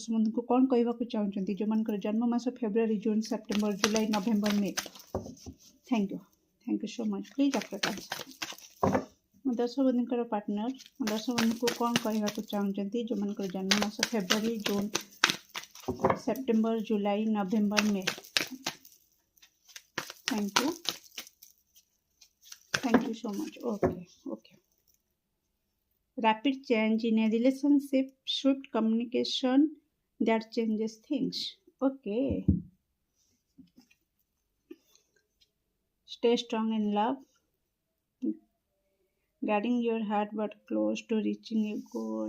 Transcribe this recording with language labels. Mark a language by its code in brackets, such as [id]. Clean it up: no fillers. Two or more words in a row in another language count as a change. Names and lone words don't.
[or] ଦର୍ଶକ ବନ୍ଧୁଙ୍କୁ କ'ଣ କହିବାକୁ ଚାହୁଁଛନ୍ତି ଯେଉଁମାନଙ୍କର ଜନ୍ମ ମାସ ଫେବୃଆରୀ ଜୁନ୍ ସେପ୍ଟେମ୍ବର ଜୁଲାଇ ନଭେମ୍ବର ମେ [en] thank you so much please accurate answer [or] ମୋ ଦର୍ଶକ ବନ୍ଧୁଙ୍କର ପାର୍ଟନର ମୋ ଦର୍ଶକ ବନ୍ଧୁଙ୍କୁ କ'ଣ କହିବାକୁ ଚାହୁଁଛନ୍ତି ଯେଉଁମାନଙ୍କର ଜନ୍ମ ମାସ ଫେବୃଆରୀ ଜୁନ୍ ସେପ୍ଟେମ୍ବର ଜୁଲାଇ ନଭେମ୍ବର ମେ [en] thank you so much okay rapid change in a relationship, swift communication that changes things. Okay. Stay strong in love, guarding your heart but close to reaching a goal.